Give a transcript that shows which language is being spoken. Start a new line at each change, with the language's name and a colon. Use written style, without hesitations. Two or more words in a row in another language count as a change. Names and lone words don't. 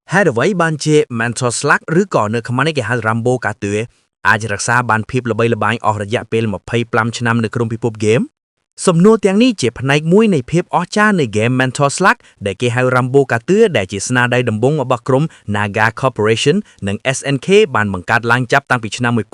Khmer: Hai អ្វីបានជា mental slack ឬក៏នៅខ្មែរនេះគេហៅ Rambo កាទឿអាចរក្សាបានភាពល្បីល្បាញអស់រយៈពេល25ឆ្នាំនៅក្នុងពិភពហ្គេមសំណួរទាំងនេះជាផ្នែកមួយនៃភាពអស្ចារ្យនៃ Game Mental Slack ដែលគេហៅ Rambo កាទឿដែលជាស្នាដៃដំបូងរបស់ក្រុម Naga Corporation និង SNK បានបង្កើតឡើងចាប់តាំងពីឆ្នាំ